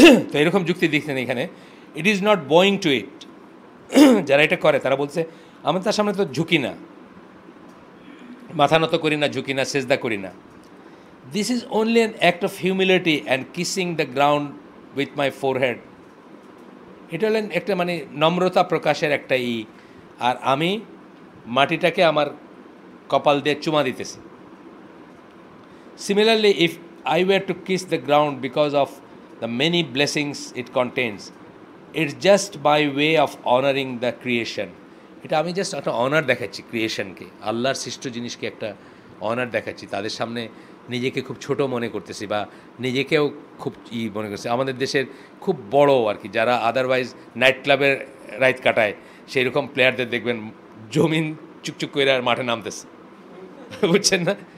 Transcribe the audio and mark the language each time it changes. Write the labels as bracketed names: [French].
[Bangla] তো এরকম যুক্তি দেখছেন এখানে, [English] It is not bowing to it. [Bangla] যারা এটা করে তারা বলছে আমি তার সামনে তো ঝুঁকি না, মাথা নত করি না, ঝুঁকি না, সেজদা করি না। [English] This is only an act of humility and kissing the ground with my forehead. [Bangla] এটা হলেন একটা মানে নম্রতা প্রকাশের একটা আর আমি মাটিটাকে আমার কপাল দিয়ে চুমা দিতেছি। [English] Similarly, if I were to kiss the ground because of the many blessings it contains, it's just by way of honoring the creation. [Bangla] এটা আমি জাস্ট একটা অনার দেখাচ্ছি ক্রিয়েশনকে, আল্লাহর সৃষ্ট জিনিসকে একটা অনার দেখাচ্ছি, তাদের সামনে নিজেকে খুব ছোট মনে করতেছি বা নিজেকেও খুব মনে করছি। আমাদের দেশের খুব বড় আর কি, যারা আদারওয়াইজ নাইট ক্লাবের রাইত কাটায়, সেই রকম প্লেয়ারদের দেখবেন জমিন চুকচুক করে আর মাঠে নামতেছে, বুঝছেন না?